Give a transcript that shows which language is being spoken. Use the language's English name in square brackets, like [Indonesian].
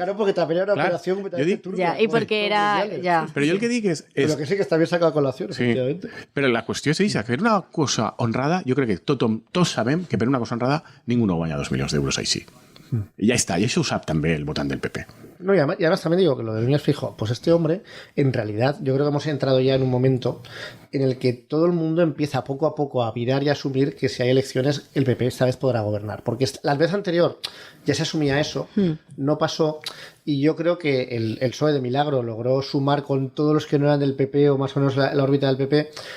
[Spanish] ganó porque también era una operación completamente turbia. Ya, y porque era... Ya. [Catalan] Però jo el que dic és... [Spanish] Pero que sí que está bien sacado a colación, Sí, efectivamente. [Catalan] però la qüestió és això, que per una cosa honrada, jo crec que tots sabem que per una cosa honrada ningú no guanya 2 milions d'euros així. I ja està, i això ho sap també el votant del PP. [Spanish] No, y además también digo que lo de Núñez Feijóo, pues este hombre, en realidad, yo creo que hemos entrado ya en un momento en el que todo el mundo empieza poco a poco a virar y a asumir que si hay elecciones, el PP esta vez podrá gobernar. Porque la vez anterior ya se asumía eso, no pasó, y yo creo que el PSOE de milagro logró sumar con todos los que no eran del PP o más o menos la órbita del PP.